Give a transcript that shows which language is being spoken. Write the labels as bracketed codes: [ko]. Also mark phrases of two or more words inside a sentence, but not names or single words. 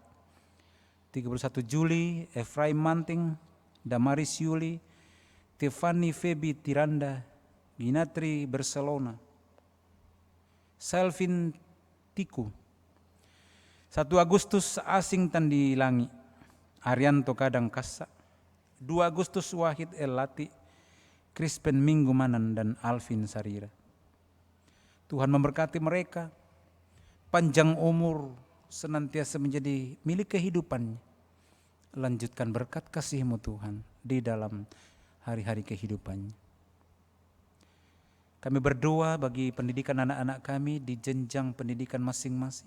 [id] 31 Juli, Efraim Manting, Damaris Yuli, Tiffany Febi Tiranda, Ginatri Barcelona, Selvin Tiku. 1 Agustus Asing Tandilangi, Arianto Kadang Kassa. 2 Agustus Wahid Elati, Krispen Minggu Manan, dan Alvin Sarira. Tuhan memberkati mereka, panjang umur senantiasa menjadi milik kehidupannya. Lanjutkan berkat kasih-Mu Tuhan di dalam hari-hari kehidupannya. Kami berdoa bagi pendidikan anak-anak kami di jenjang pendidikan masing-masing.